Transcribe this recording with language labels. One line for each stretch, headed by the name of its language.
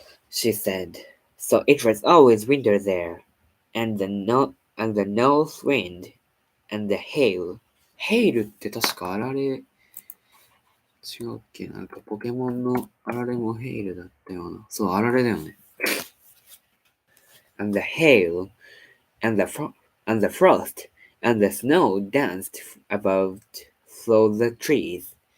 English: She said, so it was always winter there, and the north wind, and the hail.
Japanese: ヘイルって確かあられ、違うっけ？なんかポケモンのあられもヘイルだったような。そう、あられだよね。
English: And the hail, and the frost, and the snow danced about through the trees.